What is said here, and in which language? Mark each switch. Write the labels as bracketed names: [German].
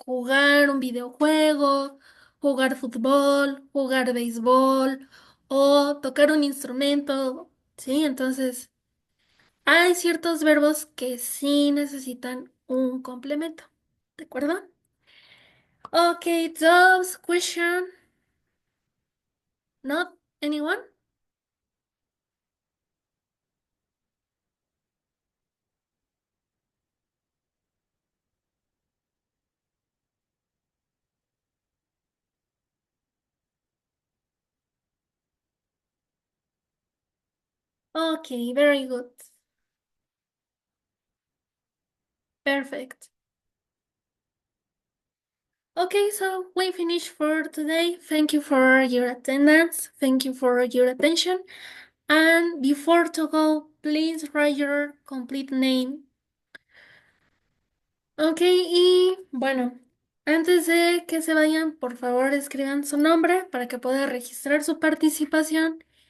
[Spanish] Jugar un videojuego, jugar fútbol, jugar béisbol o tocar un instrumento, ¿sí? Entonces, hay ciertos verbos que sí necesitan un complemento, ¿de acuerdo? [English] Okay, those question, not anyone? Okay, very good. Perfect. Okay, so we finished for today. Thank you for your attendance. Thank you for your attention. And before to go, please write your complete name. [Spanish] Ok, y bueno, antes de que se vayan, por favor escriban su nombre para que pueda registrar su participación.